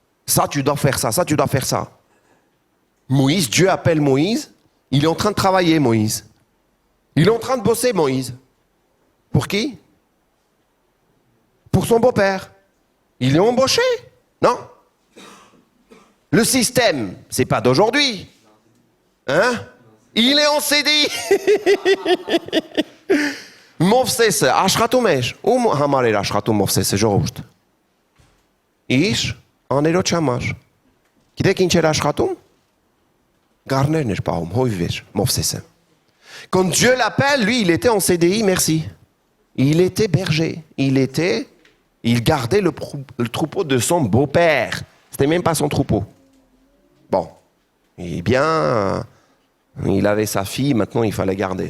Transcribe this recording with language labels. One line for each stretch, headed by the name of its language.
French: Ça tu dois faire ça tu dois faire ça. Moïse, Dieu appelle Moïse, il est en train de travailler Moïse. Il est en train de bosser Moïse. Pour qui? Pour son beau-père. Il est embauché, non? Le système, c'est pas d'aujourd'hui. Hein? Il est en CDI.
Armenian: Mofsese, աշխատում Ում համար էր աշխատում Մովսեսը, ժողովուրդ։ Իր աներոջ համար։ Գիտեք ինչ էր աշխատում? Գառներն էր պահում, հովիվ էր Մովսեսը։
French: Quand Dieu l'appelle, lui, il était en CDI, merci. Il était berger. Il gardait le troupeau de son beau-père. C'était même pas son troupeau. Bon. Eh bien, il avait sa fille, maintenant il fallait garder.